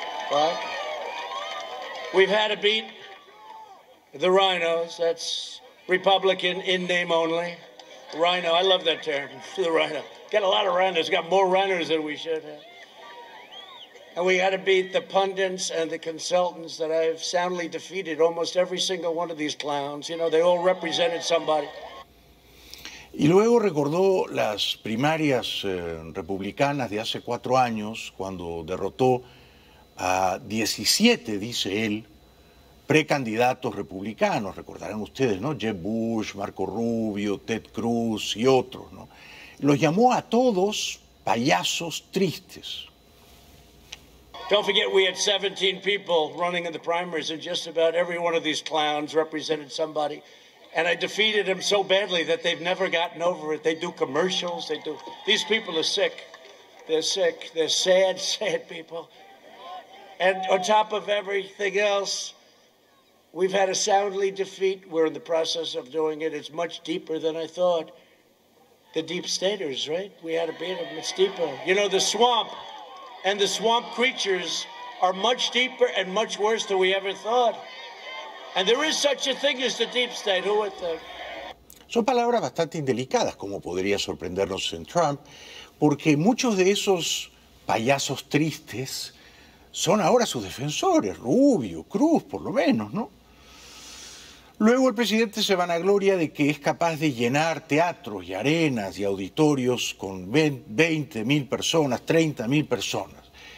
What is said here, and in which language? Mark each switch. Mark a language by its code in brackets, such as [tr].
[en] What? We've had to beat the rhinos, that's Republican in name only. Rhino, I love that term, the rhino. Got a lot of rhinos, got more rhinos than we should have. And we had to beat the pundits and the consultants that I've soundly defeated, almost every single one of these clowns. You know, they all represented somebody. [es] Y luego recordó las primarias republicanas de hace 4 años, cuando derrotó a 17, dice él, precandidatos republicanos. Recordarán ustedes, ¿no? Jeb Bush, Marco Rubio, Ted Cruz y otros, ¿no? Los llamó a todos payasos tristes. [en] Don't forget we had 17 people running in the primaries and just about every one of these clowns represented somebody. And I defeated them so badly that they've never gotten over it. They do commercials, they do... These people are sick. They're sick. They're sad, sad people. And on top of everything else, we've had a soundly defeat. We're in the process of doing it. It's much deeper than I thought. The deep staters, right? We had to beat them. It's deeper. You know, the swamp and the swamp creatures are much deeper and much worse than we ever thought. And there is such a thing as the deep state. Who would think? [es] Son palabras bastante indelicadas, como podría sorprendernos en Trump, porque muchos de esos payasos tristes son ahora sus defensores, Rubio, Cruz, por lo menos, ¿no? Luego el presidente se vanagloria de que es capaz de llenar teatros y arenas y auditorios con 20.000 personas, 30.000 personas.